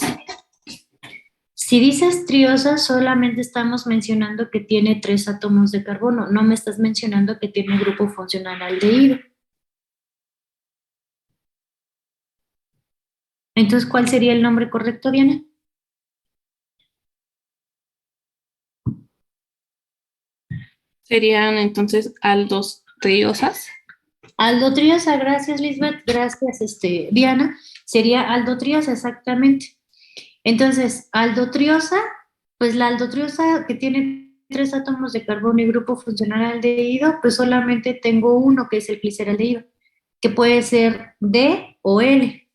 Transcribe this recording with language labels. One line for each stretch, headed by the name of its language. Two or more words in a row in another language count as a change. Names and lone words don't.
Spanish: Si dices triosa, solamente estamos mencionando que tiene 3 átomos de carbono, no me estás mencionando que tiene grupo funcional aldehído. Entonces, ¿cuál sería el nombre correcto, Diana? Serían entonces aldos triosas. Aldotriosa, gracias Lisbeth, gracias Diana, sería aldotriosa exactamente. Entonces, aldotriosa, pues la aldotriosa que tiene 3 átomos de carbono y grupo funcional aldehído, pues solamente tengo uno que es el gliceraldehído, que puede ser D o L.